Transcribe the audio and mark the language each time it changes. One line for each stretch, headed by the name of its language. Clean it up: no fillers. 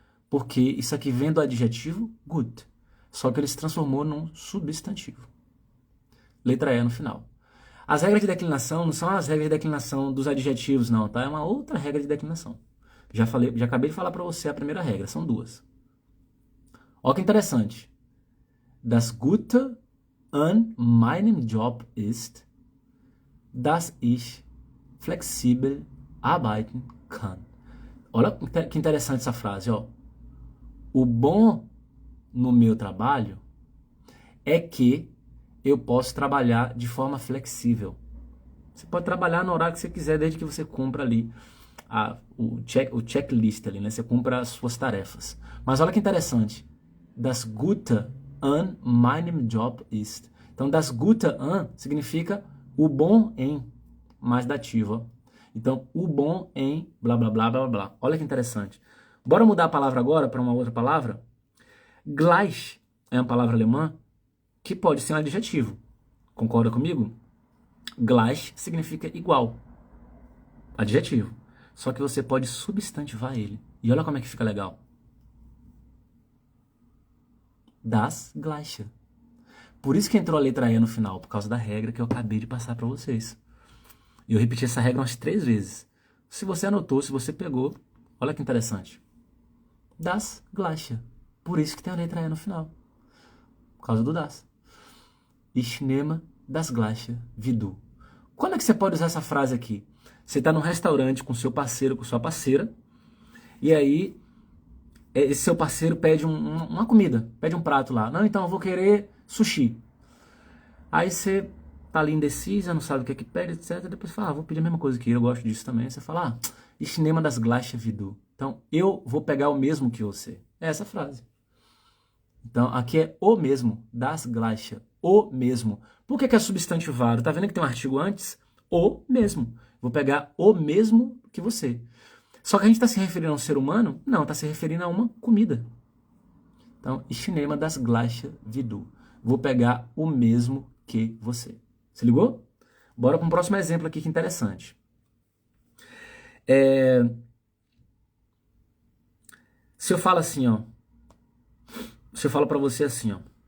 Portuguese: Porque isso aqui vem do adjetivo gut. Só que ele se transformou num substantivo. Letra E no final. As regras de declinação não são as regras de declinação dos adjetivos, não, tá? É uma outra regra de declinação. Já acabei de falar para você a primeira regra, são duas. Olha que interessante.
German: Das Gute an meinem Job ist, dass ich flexibel arbeiten kann.
Portuguese: Olha que interessante essa frase, ó. O bom no meu trabalho é que eu posso trabalhar de forma flexível. Você pode trabalhar no horário que você quiser, desde que você cumpra ali o checklist ali, né? Você cumpra as suas tarefas. Mas olha que interessante.
German: Das Gute an meinem Job ist.
Portuguese: Então,
German: das Gute an
Portuguese: significa o bom em, mais dativo. Então, o bom em blá, blá, blá, blá, blá. Olha que interessante. Bora mudar a palavra agora para uma outra palavra? Gleich é uma palavra alemã que pode ser um adjetivo. Concorda comigo? Gleich significa igual. Adjetivo. Só que você pode substantivar ele. E olha como é que fica legal.
German: Das Gleiche.
Portuguese: Por isso que entrou a letra E no final, por causa da regra que eu acabei de passar para vocês. E eu repeti essa regra umas 3 vezes. Se você anotou, se você pegou, olha que interessante.
German: Das gleiche.
Portuguese: Por isso que tem a letra E no final. Por causa do das.
German: Ich nehme das gleiche wie du.
Portuguese: Quando é que você pode usar essa frase aqui? Você está num restaurante com seu parceiro, com sua parceira, e aí esse seu parceiro pede uma comida, pede um prato lá. Não, então eu vou querer sushi. Aí você tá ali indecisa, não sabe o que é que pede, etc. Depois fala, vou pedir a mesma coisa que ele, eu gosto disso também. Você fala,
German: ich nehme das gleiche wie du.
Portuguese: Então, eu vou pegar o mesmo que você. É essa frase. Então, aqui é o mesmo,
German: das gleiche,
Portuguese: o mesmo. Por que é substantivado? Tá vendo que tem um artigo antes? O mesmo. Vou pegar o mesmo que você. Só que a gente está se referindo a um ser humano? Não, está se referindo a uma comida.
German: Então, ich nehme das gleiche wie du.
Portuguese: Vou pegar o mesmo que você. Se ligou? Bora para um próximo exemplo aqui que interessante. Se eu falo assim, ó. Se eu falo para você assim, ó.